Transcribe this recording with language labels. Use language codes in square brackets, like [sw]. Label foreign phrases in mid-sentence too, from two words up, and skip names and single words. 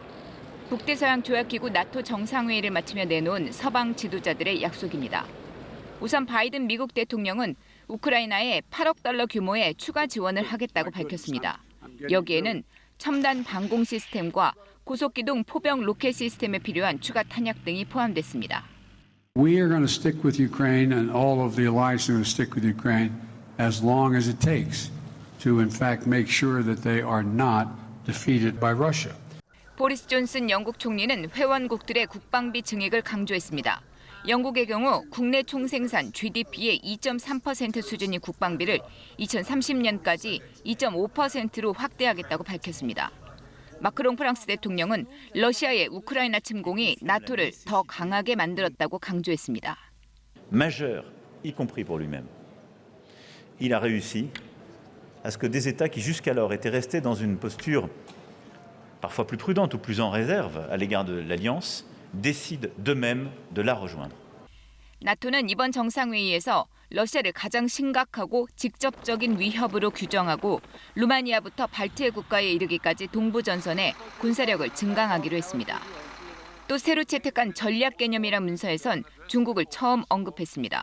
[ko] 북대서양 조약기구 나토 정상회의를 마치며 내놓은 서방 지도자들의 약속입니다. 우선 바이든 미국 대통령은 우크라이나에 8억 달러 규모의 추가 지원을 하겠다고 밝혔습니다. 여기에는 첨단 방공 시스템과 고속기동 포병 로켓 시스템에 필요한 추가 탄약 등이 포함됐습니다. [en] We are going to stick with Ukraine and all of the allies are going to stick with Ukraine as long as it takes to in fact make sure that they are not defeated by Russia. [ko] 보리스 존슨 영국 총리는 회원국들의 국방비 증액을 강조했습니다. 영국의 경우 국내 총생산 GDP의 2.3% 수준인 국방비를 2030년까지 2.5%로 확대하겠다고 밝혔습니다. 마크롱 프랑스 대통령은 러시아의 우크라이나 침공이 나토를 더 강하게 만들었다고 강조했습니다. [fr] Majeur, y compris pour lui-même. Il a réussi à ce que des États qui jusqu'alors étaient restés dans une posture parfois plus prudente ou plus en réserve à l'égard de l'Alliance, décident d'eux-mêmes de la rejoindre. [ko] 나토는 이번 정상회의에서 러시아를 가장 심각하고 직접적인 위협으로 규정하고 루마니아부터 발트해 국가에 이르기까지 동부 전선에 군사력을 증강하기로 했습니다. 또 새로 채택한 전략 개념이란 문서에선 중국을 처음 언급했습니다.